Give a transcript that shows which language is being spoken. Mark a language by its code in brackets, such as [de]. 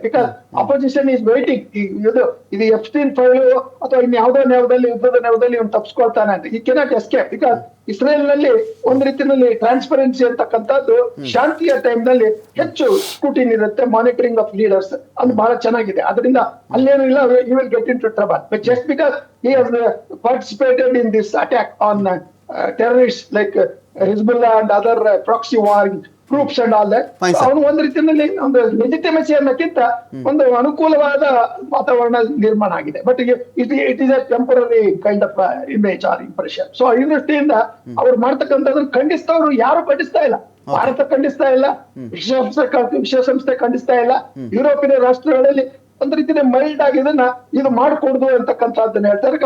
[en] because opposition is waiting, [kn] ಇದು Epstein file ಅಥವಾ ಇನ್ಯಾವುದೋ ಯುದ್ಧದ ನೆವದಲ್ಲಿ ಇವನು ತಪ್ಪಿಸ್ಕೊಳ್ತಾನೆ ಅಂತ. [en] he cannot escape because [kn] ಇಸ್ರೇಲ್ ನಲ್ಲಿ ಒಂದು ರೀತಿಯಲ್ಲಿ ಟ್ರಾನ್ಸ್ಪರೆನ್ಸಿ ಅಂತಕ್ಕಂಥದ್ದು ಶಾಂತಿಯ ಟೈಮ್ ನಲ್ಲಿ ಹೆಚ್ಚು ಸ್ಕ್ರೂಟಿನ್ ಇರುತ್ತೆ, ಮಾನಿಟರಿಂಗ್ ಆಫ್ ಲೀಡರ್ಸ್ ಅದು ಬಹಳ ಚೆನ್ನಾಗಿದೆ. ಅದರಿಂದ ಅಲ್ಲೇನು ಇಲ್ಲ, [en] You will get into trouble. But just because he has participated in this attack on terrorists like Hezbollah and other proxy war groups and all that, Fine, sir. [kn] ಅವನು ಒಂದು ರೀತಿಯಲ್ಲಿ ಒಂದು ಲೆಜಿಟಿಮಸಿ ಅನ್ನಕ್ಕಿಂತ ಒಂದು ಅನುಕೂಲವಾದ ವಾತಾವರಣ ನಿರ್ಮಾಣ ಆಗಿದೆ. [en] But it is a temporary kind of image or impression. [kn] So ಈ ದೃಷ್ಟಿಯಿಂದ ಅವ್ರು ಮಾಡ್ತಕ್ಕಂಥದ್ದನ್ನು ಖಂಡಿಸ್ತವ್ರು ಯಾರು ಖಂಡಿಸ್ತಾ ಇಲ್ಲ. ಭಾರತ ಖಂಡಿಸ್ತಾ ಇಲ್ಲ, ವಿಶ್ವಸಂಸ್ಥೆ ಖಂಡಿಸ್ತಾ ಇಲ್ಲ, ಯುರೋಪಿನ ರಾಷ್ಟ್ರಗಳಲ್ಲಿ ಒಂದ್ ರೀತಿಯ ಮೈಲ್ಡ್ ಆಗಿ ಇದು ಮಾಡ್ಕೊಡುದು ಅಂತಕ್ಕಂಥದ್ದನ್ನ ಹೇಳ್ತಾರೆ.